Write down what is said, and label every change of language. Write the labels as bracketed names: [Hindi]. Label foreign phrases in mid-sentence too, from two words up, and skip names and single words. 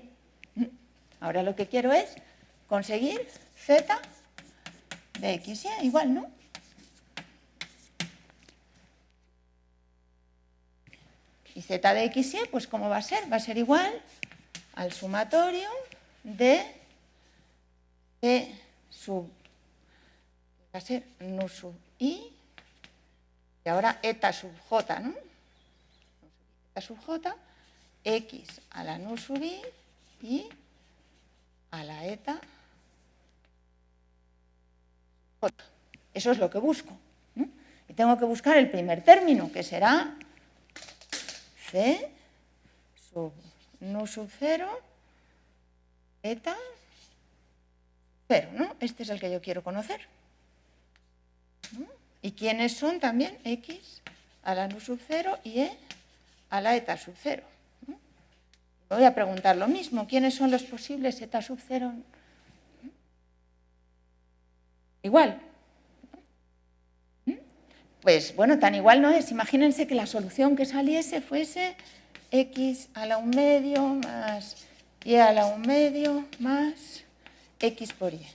[Spanish] Ahora lo que quiero es conseguir z de x y igual, ¿no? Y z de x y, pues ¿cómo va a ser? Va a ser igual al sumatorio de c sub, va a ser nu sub i, y ahora eta sub j, ¿no? Eta sub j, x a la nu sub i y a la eta j. Eso es lo que busco, ¿no? Y tengo que buscar el primer término, que será c sub nu sub 0 eta 0, ¿no? Este es el que yo quiero conocer, ¿no? ¿Y quiénes son también? X a la nu sub 0 y e a la eta sub 0, ¿no? Me voy a preguntar lo mismo, ¿quiénes son los posibles eta sub 0? Igual. Pues bueno, tan igual no es. Imagínense que la solución que saliese fuese x a la 1 medio más y a la 1 medio más x por y.